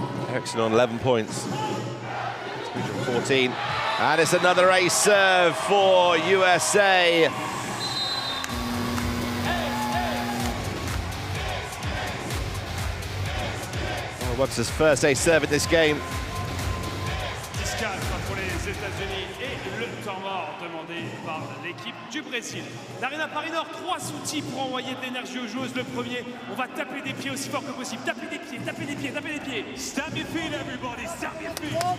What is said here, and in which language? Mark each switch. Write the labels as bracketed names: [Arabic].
[English] Eriksen on 11 points. 14. And it's another ace serve for USA. Oh, what's his first ace serve in this game? [French] Pour les États-Unis et le temps mort demandé par l'équipe du Brésil. L'Arena Paris Nord, 3 outils pour envoyer de l'énergie aux joueuses. Le premier, on va taper des pieds aussi fort que possible. Taper des pieds, taper des pieds, taper des pieds. [English] Stamp your feet, everybody, stamp your feet.